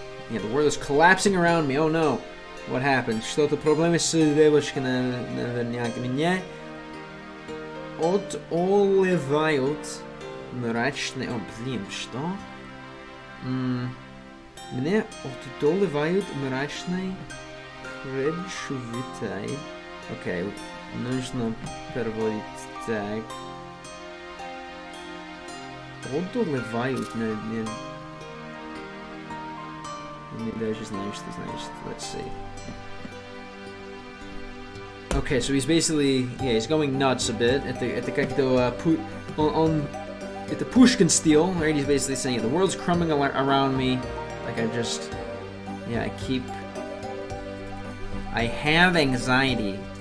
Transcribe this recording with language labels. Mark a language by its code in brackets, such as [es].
[en] Yeah, the world is collapsing around me. Oh no. What happened? [ru] Что-то проблемы с девочкой наверняка. Меня одолевают мрачные... О, блин, что? Меня одолевают мрачные предчувствия. Окей, нужно переводить так. Одолевают, не даже знаю, что значит. [en] Let's see. Okay, so he's basically, yeah, he's going nuts a bit. [ru] Это как-то это [en] Pushkin style, right? He's basically saying the world's crumbling around me. Like I just, yeah, I have anxiety.